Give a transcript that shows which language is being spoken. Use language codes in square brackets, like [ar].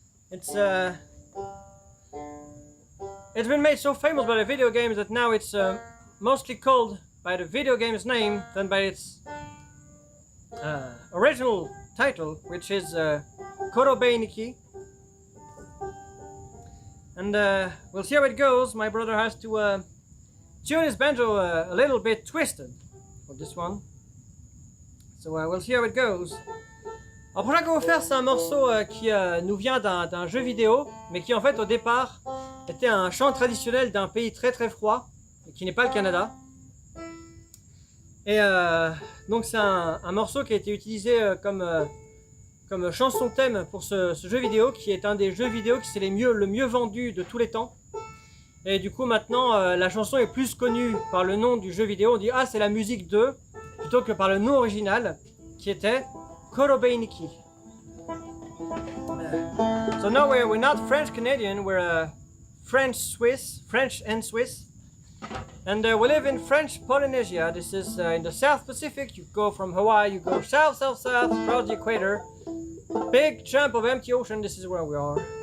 [en] It's been made so famous by the video games that now it's mostly called by the video game's name than by its original title, which is Korobeiniki. And we'll see how it goes. My brother has to tune his banjo a little bit twisted for this one. So we'll see how it goes. [fr] Alors, le prochain qu'on va faire, c'est un morceau qui nous vient d'un jeu vidéo, mais qui en fait au départ était un chant traditionnel d'un pays très très froid, qui n'est pas le Canada. Et donc c'est un morceau qui a été utilisé comme chanson thème pour ce jeu vidéo, qui est un des jeux vidéo qui c'est le mieux vendu de tous les temps. Et du coup maintenant la chanson est plus connue par le nom du jeu vidéo. On dit ah c'est la musique de, plutôt que par le nom original qui était Korobeiniki. [en] So no, we're not French Canadian, we're French and Swiss. And we live in French Polynesia. This is in the South Pacific. You go from Hawaii, you go south across the equator. Big chunk of empty ocean, this is where we are.